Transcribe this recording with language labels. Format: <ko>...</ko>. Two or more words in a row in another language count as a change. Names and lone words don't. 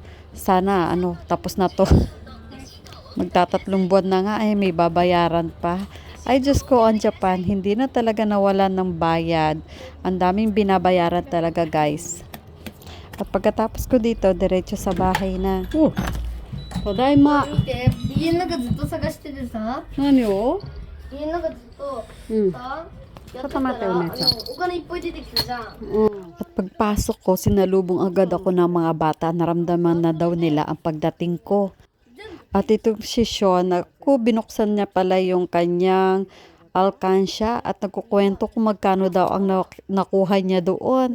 <tl>Sana tapos na to. Magtatatlong buwan na nga ay may babayaran pa. Ay Diyos ko, ang Japan, hindi na talaga nawalan ng bayad. Ang daming binabayaran talaga guys. At pagkatapos ko dito, diretso sa bahay na.</tl> <ja>Tadaima. 見て、家の中ずっと探しててさ、何を? 家の中ずっとうん。さ、やってたちょっと待ってら、お姉ちゃんお金いっぱい出てきたじゃん。</ja> <tl>At pagpasok ko, sinalubong agad ako ng mga bata. Naramdaman na daw nila ang pagdating ko. At itong si Sean, binuksan niya pala yung kanyang alkansya at nagkukwento kung magkano daw ang nakuha niya doon.</tl>